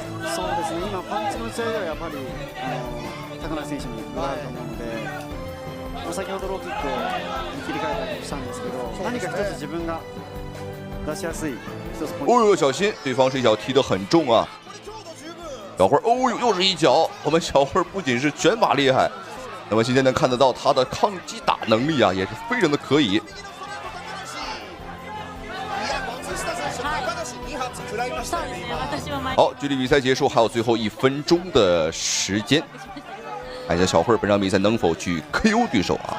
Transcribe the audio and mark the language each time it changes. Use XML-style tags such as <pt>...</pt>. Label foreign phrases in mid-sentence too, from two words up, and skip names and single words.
<ja>そうですね。今パンチの打ち合いではやっぱり高梨選手に分があると思うので、先ほどローキックに切り替えたりもしたんですけど、何か一つ自分が出しやすい一つポイント。</ja> <zh>哦呦，小心！对方这一脚踢得很重啊。小慧，哦呦，又是一脚！我们小慧不仅是拳法厉害，那么今天能看得到她的抗击打能力啊，也是非常的可以。好，距离比赛结束还有最後1分鐘的時間，看一下小慧本場比賽能否去 KO 對手啊？</zh>